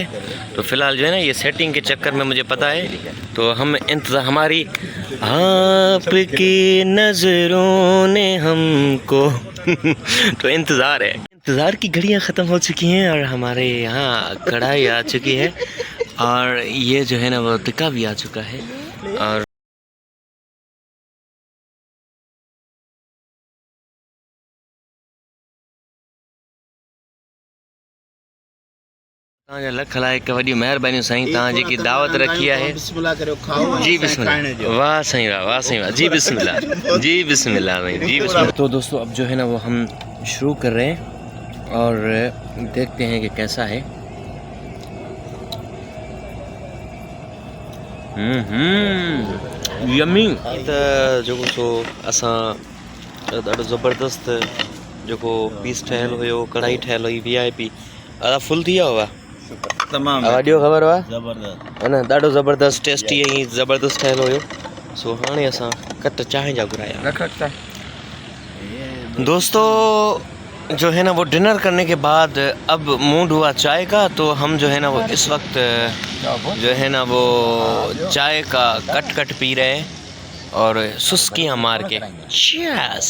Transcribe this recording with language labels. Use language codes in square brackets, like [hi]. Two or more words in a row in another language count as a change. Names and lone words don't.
[ur] تو فی الحال جو ہے نا یہ سیٹنگ کے چکر میں مجھے پتا ہے، تو ہم انتظار، ہماری آپ کی نظروں نے ہم کو تو انتظار ہے، انتظار کی گھڑیاں ختم ہو چکی ہیں، اور ہمارے یہاں کڑاہی آ چکی ہے، اور یہ جو ہے نا وہ تکہ بھی آ چکا ہے. [sd] और लख लाइक वॾी महिरबानी साईं, तव्हां जेकी दावत रखी है। [ur] جی بسم اللہ، واہ سائیں واہ، واہ سائیں واہ، جی بسم اللہ، جی بسم اللہ بھائی، جی بسم اللہ. تو دوستوں اب جو ہے نا وہ ہم شروع کر رہے ہیں اور دیکھتے ہیں کہ کیسا ہے. यम्मी। [sd] त जेको सो असां ॾाढो ज़बरदस्त जेको पीस ठहियलु हुयो, कढ़ाई ठहियलु हुई VIP, अदा फुल थी विया हुआ तमाम वाडियो ख़बर हुआ ज़बरदस्त है ना, ॾाढो ज़बरदस्त टेस्टी ऐं ज़बरदस्त ठहियलु हुयो। सो हाणे असां कट चांहि जा घुराया। [ur] دوستوں جو ہے نا وہ ڈنر کرنے کے بعد اب موڈ ہوا چائے کا، تو ہم جو ہے نا وہ اس وقت جو ہے نا وہ چائے کا کٹ پی رہے ہیں اور سسکیاں مار کے. चीयर्स।